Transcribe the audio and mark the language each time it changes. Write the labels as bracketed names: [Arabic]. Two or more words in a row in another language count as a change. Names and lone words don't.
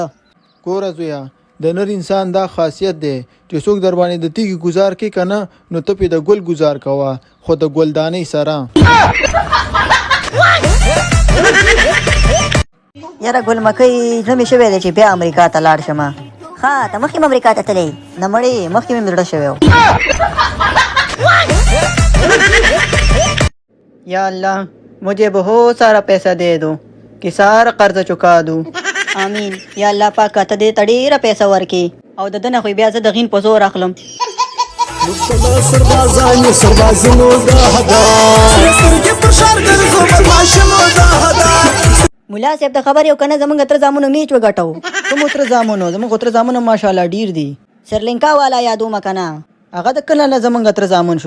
[Pashto] ګوره زویه د نر انسان دا خاصیت دی چې څوک در باندې د تیږې ګزار کوي که نه نو ته پې د ګل ګزار کوه خو د ګلدانۍ سره. یاره ګل مکۍ زړه مې شوی دی چې بیا امریکا ته لاړ شمه. ښه ته مخکې م امریکا ته تللی نه مړې مخکې مې زړه شوی و. [Urdu] یا اللہ مجھے بہت سارا پیسہ دے دو کہ سارا قرض چکا دو آمین. [Pashto] یا الله پاکه ته دې ته ډېره پیسه ورکړي او د ده نه خو بیا زه د غین په زور اخلم. ملا صاحب ته خبر یو که نه زمونږ تر زامنو میچ وګټو کوم تر زامنو زمونږ تر زامنو ماشاءالله ډېر دي سرلنکا والا یادومه که نه هغه د کله نه زمونږ تر زامن شو.